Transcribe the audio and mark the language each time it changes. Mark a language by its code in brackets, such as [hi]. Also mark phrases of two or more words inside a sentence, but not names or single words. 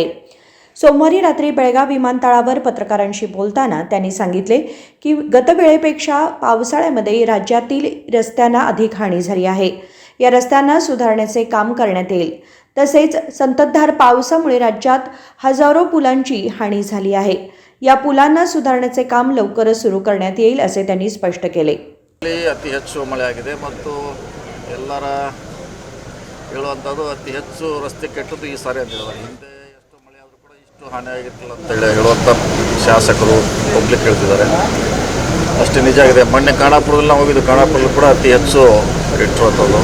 [mr] सोमवारी रात्री बेळगाव विमानतळावर पत्रकारांशी बोलताना त्यांनी सांगितले की गतवेळेपेक्षा पावसाळ्यामध्ये राज्यातील रस्त्यांना अधिक हानी झाली आहे. या रस्त्यांना सुधारण्याचे काम करण्यात येईल. तसेच संततधार पावसामुळे राज्यात हजारो पुलांची हानी झाली आहे. या पुलांना सुधारण्याचे काम लवकरच सुरू करण्यात येईल असे त्यांनी स्पष्ट केले. [kn] ಅತಿ ಹೆಚ್ಚು ಮಳೆ ಆಗಿದೆ ಮತ್ತು ಎಲ್ಲರ ಹೇಳುವಂಥದ್ದು ಅತಿ ಹೆಚ್ಚು ರಸ್ತೆ ಕೆಟ್ಟದ್ದು ಈ ಸಾರಿ ಅಂತ ಹೇಳಿದ್ದಾರೆ. ಹಿಂದೆ ಎಷ್ಟು ಮಳೆ ಆದರೂ ಕೂಡ ಇಷ್ಟು ಹಾನಿ ಆಗಿರ್ತಿಲ್ಲ ಅಂತೇಳಿ ಹೇಳುವಂಥ ಶಾಸಕರು ಪಬ್ಲಿಕ್ ಹೇಳ್ತಿದ್ದಾರೆ. ಅಷ್ಟೇ ನಿಜ ಆಗಿದೆ. ಮೊನ್ನೆ ಖಾನಾಪುರದಲ್ಲಿ ನಾವು ಹೋಗಿದ್ದು, ಖಾನಾಪುರದಲ್ಲಿ ಕೂಡ ಅತಿ ಹೆಚ್ಚು ಇಟ್ಟಿರುವಂಥದ್ದು.